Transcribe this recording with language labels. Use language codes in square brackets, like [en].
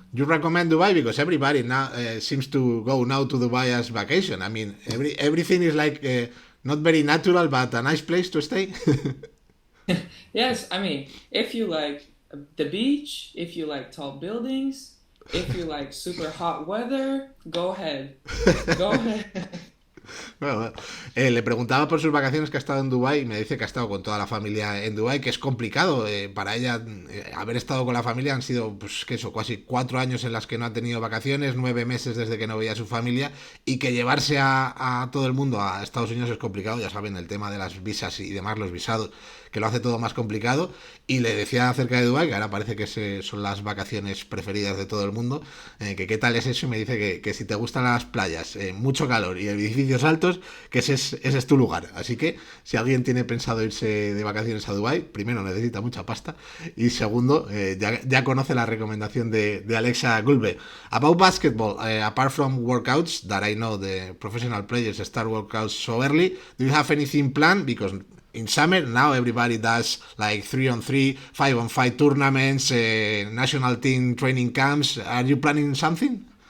[en] you recommend Dubai because everybody now seems to go now to Dubai as vacation. I mean, everything is like not very natural, but a nice place to stay. Yes, I mean, if you like the beach, if you like tall buildings, if you like super hot weather, go ahead. Go ahead. [es] Bueno, le preguntaba por sus vacaciones que ha estado en Dubái y me dice que ha estado con toda la familia en Dubái, que es complicado para ella haber estado con la familia. Han sido, pues, que eso, casi 4 años en las que no ha tenido vacaciones, 9 meses desde que no veía a su familia y que llevarse a todo el mundo a Estados Unidos es complicado. Ya saben, el tema de las visas y demás, los visados, que lo hace todo más complicado. Y le decía acerca de Dubái, que ahora parece que son las vacaciones preferidas de todo el mundo, que qué tal es eso, y me dice que si te gustan las playas, mucho calor y edificios altos, que ese es tu lugar. Así que si alguien tiene pensado irse de vacaciones a Dubái, primero necesita mucha pasta y segundo, ya conoce la recomendación de Aleksa Gulbe. [en] About basketball, apart from workouts, that I know the professional players start workouts so early, do you have anything planned? Because in summer now everybody does like 3-on-3, 5-on-5 tournaments, national team training camps. Are you planning something?